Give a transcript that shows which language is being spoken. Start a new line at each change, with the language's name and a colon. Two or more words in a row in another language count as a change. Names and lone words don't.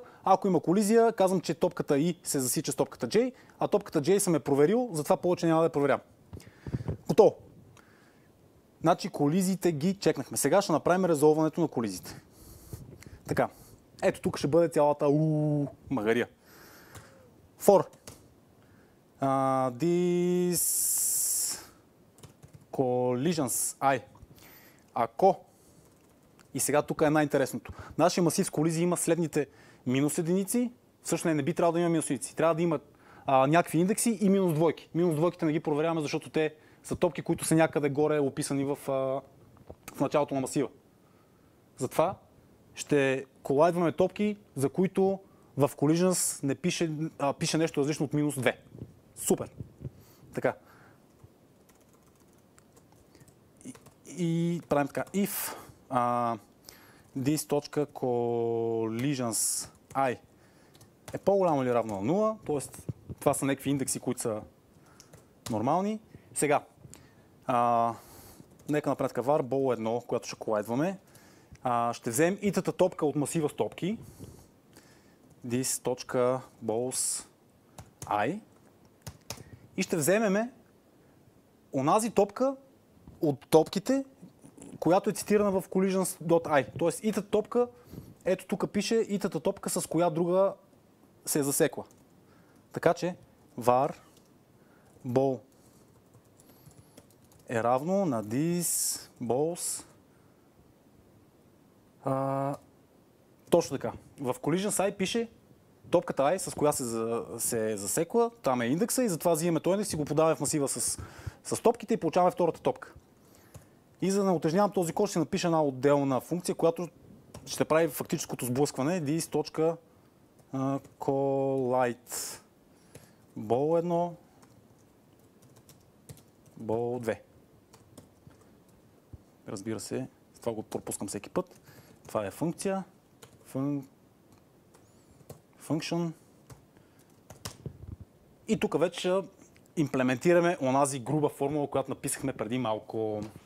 Bulgarian: Ако има колизия, казвам, че топката I се засича с топката J, а топката J съм я проверил, затова повече няма да я проверявам. Готово. Значи колизиите ги чекнахме. Сега ще направим резолването на колизиите. Така. Ето тук ще бъде цялата магария.
English: For this collisions I.
Bulgarian: Ако и сега тук е най-интересното. Нашия масив с колизии има следните минус единици. Всъщност не би трябвало да има минус единици. Трябва да има някакви индекси и минус двойки. Минус двойките не ги проверяваме, защото те са топки, които са някъде горе описани в началото на масива. Затова ще колайдваме топки, за които в collisions не пише нещо различно от минус 2. Супер! Така. И правим така.
English: If this.collisions I
Bulgarian: е по-голямо или равно на 0, т.е. това са някакви индекси, които са нормални. Сега, нека направим така var ball1, която ще колайдваме. Ще вземем итата топка от масива с топки.
English: This.both I.
Bulgarian: И ще вземем онази топка от топките, която е цитирана в collisions.i. Тоест итата топка, ето тук пише итата топка с коя друга се е засекла. Така че var ball е равно на this balls. Точно така. В collisions.i пише топката i, с коя се е засекла, там е индекса и затова взимаме този индекс и го подаваме в масива с топките и получаваме втората топка. И за да не утежнявам този код, ще напиша една отделна функция, която ще прави фактическото сблъскване this.collide ball 1, ball 2. Разбира се, това го пропускам всеки път. Това е функция. Function. И тук вече ще имплементираме онази груба формула, която написахме преди малко.